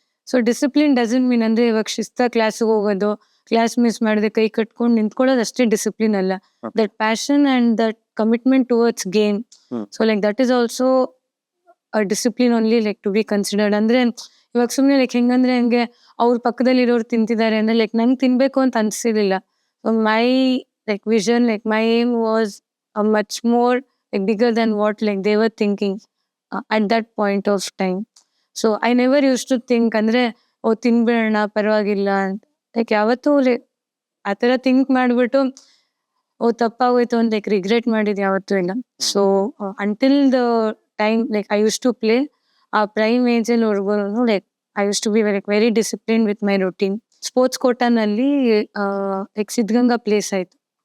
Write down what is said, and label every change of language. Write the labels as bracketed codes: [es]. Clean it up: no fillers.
[en] so discipline doesn't mean [kn] ಅಂದ್ರೆ ಇವಾಗ ಶಿಸ್ತ ಕ್ಲಾಸಿಗೆ ಹೋಗೋದು, ಕ್ಲಾಸ್ ಮಿಸ್ ಮಾಡಿದೆ ಕೈ ಕಟ್ಕೊಂಡು ನಿಂತ್ಕೊಳ್ಳೋದು ಅಷ್ಟೇ ಡಿಸಿಪ್ಲಿನ್ ಅಲ್ಲ. [en] That passion and that commitment towards game. So like that is also discipline only like to be considered. [kn] ಅಂದ್ರೆ ಇವಾಗ ಸುಮ್ಮನೆ ಲೈಕ್ ಹೆಂಗಂದ್ರೆ ಹಂಗೆ ಅವ್ರ ಪಕ್ಕದಲ್ಲಿ ಇರೋರು ತಿಂತಿದ್ದಾರೆ ಅಂದ್ರೆ ಲೈಕ್ ನಂಗೆ ತಿನ್ಬೇಕು ಅಂತ ಅನ್ಸಿರ್ಲಿಲ್ಲ. [en] So my like vision, like my aim was a much more like bigger than what like they were thinking at that point of time. So I never used to think [kn] ಅಂದ್ರೆ ಓ ತಿನ್ಬಿಡೋಣ ಪರವಾಗಿಲ್ಲ ಅಂತ. Like ಯಾವತ್ತೂ ಆ ಥರ think ಮಾಡಿಬಿಟ್ಟು ಓ ತಪ್ಪಾಗೋಯ್ತು ಅಂತ like regret ಮಾಡಿದ್ದು ಯಾವತ್ತೂ ಇಲ್ಲ. [en] so until the time like I used to play [kn] ಆ ಪ್ರೈಮ್ ಏಜಲ್ಲಿ ವರ್ಗು [en] Like I used to be very discipline with my routine. [kn] Sports ಕೋಟಾನಲ್ಲಿ like Siddaganga place ಆಯಿತು.